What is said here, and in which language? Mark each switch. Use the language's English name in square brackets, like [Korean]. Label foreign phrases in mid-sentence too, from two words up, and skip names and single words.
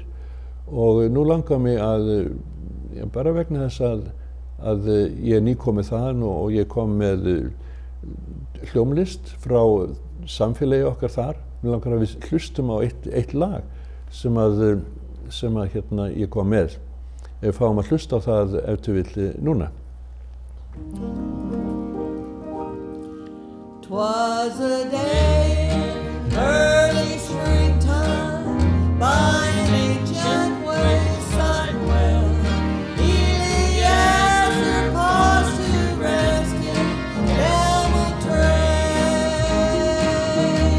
[Icelandic] Og nú langar mig að, bara vegna þess að ég er nýkomið þaðan og ég kom með hljómlist frá samfélagi okkar þar. Mér langar að við hlustum á eitt lag sem ég kom með. Við fáum að hlusta á það ef þú vill núna. [English] 'Twas a day in early springtime by an ancient wayside well. Eliezer paused to rest his camel train.